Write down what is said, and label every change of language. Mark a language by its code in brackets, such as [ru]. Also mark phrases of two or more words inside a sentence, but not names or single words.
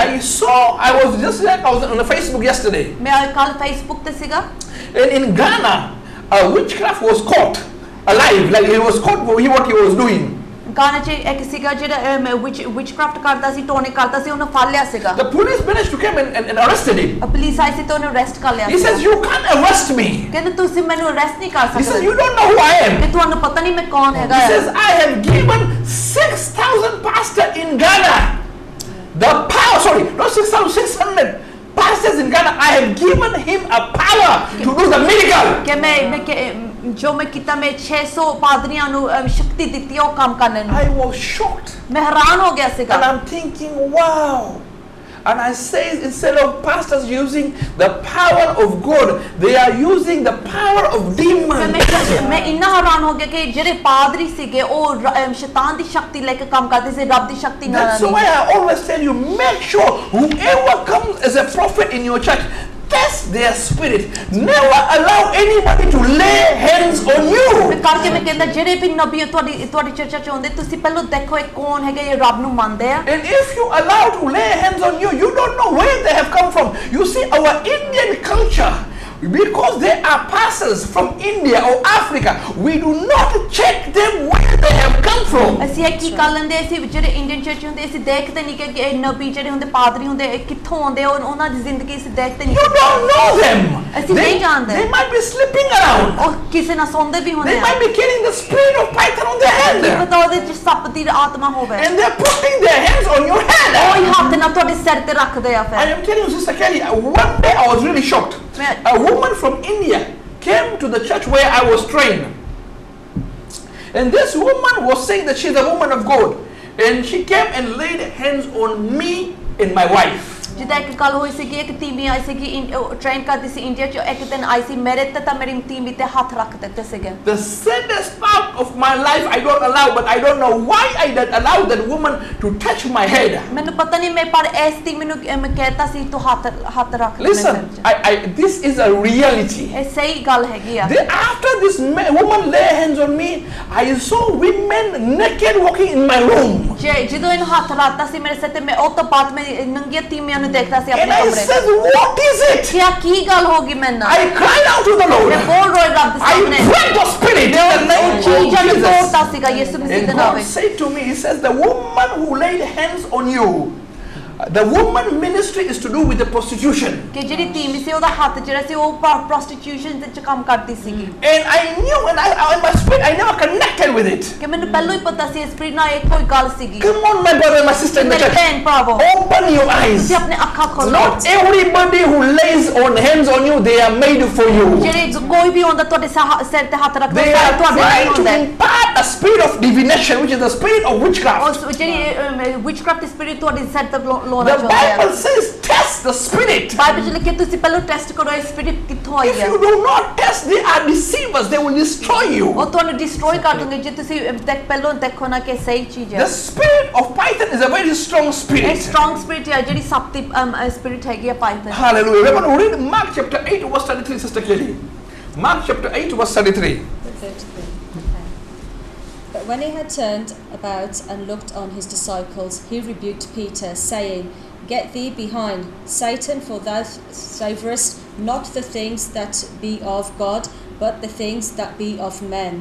[en] I was on the Facebook yesterday. [pa] ਮੈਂ ਕੱਲ ਫੇਸਬੁੱਕ ਤੇ ਸੀਗਾ [en] And in Ghana, a witchcraft was caught alive, like he was caught for what he was doing. [pa] ਗਾਣਾ 'ਚ ਇੱਕ ਸੀਗਾ ਜਿਹੜਾ ਵਿਚਕ੍ਰਾਫਟ ਕਰਦਾ ਸੀ ਟੋਨੇ ਕਰਦਾ ਸੀ ਉਹਨੂੰ ਫੜ ਲਿਆ ਸੀਗਾ [en] The police managed to come and arrested him. [pa] ਪੁਲਿਸ ਆਈ ਸੀ ਤੇ ਉਹਨੂੰ ਅਰੈਸਟ ਕਰ ਲਿਆ [en] He says, "You can't arrest me." [pa] ਕਹਿੰਦੇ ਤੁਸੀਂ ਮੈਨੂੰ ਅਰੈਸਟ ਨਹੀਂ ਕਰ [en] He says, [pa] ਸਕਦੇ [en] "You don't know who I am." [pa] ਕਿ ਤੁਹਾਨੂੰ ਪਤਾ ਨਹੀਂ ਮੈਂ ਕੌਣ ਹੈਗਾ [en] He says, "I have given 6,000 pastors in Ghana the power." Sorry, not 6,600 pastors in Ghana. I have given him a power to do the miracle. [pa] ਕਿ ਮੈਂ ਜੋ ਮੈਂ ਕੀਤਾ ਮੈਂ 600 ਪਾਦਰੀਆਂ ਨੂੰ ਸ਼ਕਤੀ ਦਿੱਤੀ ਉਹ ਕੰਮ ਕਰਨ ਨੂੰ [en] I was shocked. [pa] ਮੈਂ ਹੈਰਾਨ ਹੋ ਗਿਆ ਸੀਗਾ [en] And I'm thinking, wow. And I say, instead of pastors using the power of God, they are using the power of demons. [pa] ਮੈਂ ਇੰਨਾ ਹੈਰਾਨ ਹੋ ਗਿਆ ਕਿ ਜਿਹੜੇ ਪਾਦਰੀ ਸੀਗੇ ਉਹ ਸ਼ੈਤਾਨ ਦੀ ਸ਼ਕਤੀ ਲੈ ਕੇ ਕੰਮ ਕਰਦੇ ਸੀ ਰੱਬ ਦੀ ਸ਼ਕਤੀ ਨਾਲ [en] That's why I always tell you, make sure whoever comes as a prophet in your church, test their spirit. Never allow anybody to lay hands on you. [pa] ਕਰਕੇ ਮੈਂ ਕਹਿੰਦਾ ਜਿਹੜੇ ਵੀ ਨਬੀ ਤੁਹਾਡੀ ਚਰਚਾ ਚ ਆਉਂਦੇ ਤੁਸੀਂ ਪਹਿਲਾਂ ਦੇਖੋ ਇਹ ਕੌਣ ਹੈਗੇ ਇਹ ਰੱਬ ਨੂੰ ਮੰਨਦੇ ਆ [en] And if you allow to lay hands on you, you don't know where they have come from. You see, our Indian culture, because they are pastors from India or Africa, we do not check them where they have come from. [pa] ਅਸੀਂ ਇਹ ਕੀ ਕਰ ਲੈਂਦੇ ਅਸੀਂ ਜਿਹੜੇ [en] Indian church [pa] ਹੁੰਦੇ ਅਸੀਂ ਦੇਖਦੇ ਨਹੀਂ ਕਿ ਇਹ ਨਬੀ ਜਿਹੜੇ ਹੁੰਦੇ ਪਾਦਰੀ ਹੁੰਦੇ ਇਹ ਕਿੱਥੋਂ ਆਉਂਦੇ ਉਹਨਾਂ ਦੀ ਜ਼ਿੰਦਗੀ ਅਸੀਂ ਦੇਖਦੇ ਨਹੀਂ [en] You don't know them. [pa] ਅਸੀਂ ਨਹੀਂ ਜਾਣਦੇ [en] They might be sleeping around. [pa] ਉਹ ਕਿਸੇ ਨਾਲ ਸੌਂਦੇ ਵੀ ਹੁੰਦੇ [en] They [pa] ਆ [en] might be carrying the spirit of Python on their hand. [pa] ਕੀ ਪਤਾ ਉਹਦੇ ਚ ਸੱਪ ਦੀ ਆਤਮਾ ਹੋਵੇ [en] And they're putting their hands on your head. [pa] ਉਹ ਹੀ ਹੱਥ ਨਾਲ ਤੁਹਾਡੇ ਸਿਰ ਤੇ ਰੱਖਦੇ ਆ [en] I [pa] ਫਿਰ [en] am telling you, Sister Kelly, one day I was really shocked. A woman from India came to the church where I was trained. And this woman was saying that she's a woman of God. And she came and laid hands on me and my wife. [pa] ਜਿੱਦਾਂ ਇੱਕ ਗੱਲ ਹੋਈ ਸੀ ਕਿ ਇੱਕ ਤੀਵੀ ਆਈ ਸੀ ਕਿ ਟ੍ਰੇਨ ਕਰਦੀ ਸੀ ਇੰਡੀਆ ਚ ਇੱਕ ਦਿਨ ਆਈ ਸੀ ਮੇਰੇ ਤੇ ਤਾਂ ਮੇਰੀ ਤੀਵੀ ਤੇ ਹੱਥ ਰੱਖ ਦਿੱਤੇ ਸੀਗੇ [en] The saddest part of my life I don't allow, but I don't know why I did allow that woman to touch my head. [pa] ਮੈਨੂੰ ਪਤਾ ਨਹੀਂ ਮੈਂ ਪਰ ਇਸ ਤੀਵੀ ਨੂੰ ਮੈਂ ਕਹਿਤਾ ਸੀ ਤੂੰ ਹੱਥ ਰੱਖ ਦੇ [en] Listen, this is a reality. [pa] ਇਹ ਸਹੀ ਗੱਲ ਹੈਗੀ ਆ [en] After this woman lay hands on me, I saw women naked walking in my room. [pa] ਜਦੋਂ ਇਹਨੂੰ ਹੱਥ ਰੱਖਤਾ ਸੀ ਮੇਰੇ ਸਿਰ ਤੇ ਮੈਂ ਉਹ ਤੋਂ ਬਾਅਦ ਮੈਂ ਨੰਗੀਆਂ ਤੀਵੀਆਂ ਨੂੰ ਦੇਖਦਾ ਸੀ [en] And [pa] ਆਪਣੇ [en] I [pa] ਕਮਰੇ [en] said, what is it? [pa] ਕਿਆ ਕੀ ਗੱਲ ਹੋ ਗਈ ਮੇਰੇ ਨਾਲ [en] I cried out to the Lord. [pa] ਮੈਂ ਬੋਲ ਰੋਈ ਰੱਬ ਦੇ [en] I [pa] ਸਾਹਮਣੇ [en] prayed the spirit in the name of [pa] ਚੀਜ਼ਾਂ ਨੂੰ [en] Jesus. [pa] ਤੋੜਦਾ ਸੀਗਾ ਯਿਸੂ ਮਸੀਹ [en] And [pa] ਦੇ ਨਾਮ [en] God [pa] ਵਿੱਚ [en] said to me, He says, the woman who laid hands on you, the woman ministry is to do with the prostitution. [pa] ਕਿ ਜਿਹੜੀ ਤੀਵੀ ਸੀ ਉਹਦਾ ਹੱਥ ਜਿਹੜਾ ਸੀ ਉਹ ਪ੍ਰੋਸਟੀਟਿਊਸ਼ਨ ਦੇ ਚ ਕੰਮ ਕਰਦੀ ਸੀਗੀ [en] And I knew, and in my spirit, I never connected with it. [pa] ਕਿ ਮੈਨੂੰ ਪਹਿਲਾਂ ਹੀ ਪਤਾ ਸੀ ਸਪਿਰਿਟ ਨਾਲ ਇਹ ਕੋਈ ਗੱਲ ਸੀਗੀ [en] Come on, my brother and my sister in the [pa] ਮੇਰੇ [en] church. [pa] ਭੈਣ ਭਰਾਵੋ [en] Open your eyes. [pa] ਤੁਸੀਂ ਆਪਣੇ ਅੱਖਾਂ ਖੋਲੋ [en] Not everybody who lays on hands on you, they are made for you. [pa] ਜਿਹੜੇ ਕੋਈ ਵੀ ਹੁੰਦਾ ਤੁਹਾਡੇ ਸਿਰ ਤੇ ਹੱਥ ਰੱਖਦਾ [en] They are [pa] ਤੁਹਾਡੇ ਲਈ [en] trying to [pa] ਹੁੰਦਾ [en] impart a spirit of divination, which is the spirit of witchcraft. [pa] ਉਹ ਜਿਹੜੀ [en] witchcraft spirit [pa] ਤੁਹਾਡੇ ਸਿਰ ਤੇ ਲਾਉਣਾ [en] The [pa] ਚਾਹੁੰਦਾ ਹੈ [en] Bible says, test the spirit. [pa] ਬਾਈਬਲ ਚ ਲਿਖਿਆ ਤੁਸੀਂ ਪਹਿਲਾਂ ਟੈਸਟ ਕਰੋ ਇਹ ਸਪਿਰਿਟ ਕਿੱਥੋਂ ਆਈ [en] If [pa] ਹੈ [en] you do not test, they are deceivers. They will destroy you. [pa] ਉਹ ਤੁਹਾਨੂੰ ਡਿਸਟਰੋਏ ਕਰ ਦੇਣਗੇ ਜੇ ਤੁਸੀਂ ਪਹਿਲਾਂ ਦੇਖੋ ਨਾ ਕਿ ਸਹੀ ਚੀਜ਼ ਹੈ [en] The spirit of Python is a very strong [pa] ਇਹ [en] spirit. strong spirit [pa] ਹੈ ਜਿਹੜੀ ਸਭ ਦੀ ਸਪਿਰਿਟ ਹੈਗੀ ਆ ਪਾਈਥਨ [en] Hallelujah. We're going to read Mark chapter 8, verse 33, Sister Kelly. Mark chapter 8, verse 33. But when he had turned about and looked on his disciples, he rebuked Peter, saying, Get thee behind, Satan, for thou savourest not the things that be of God, but the things that be of men.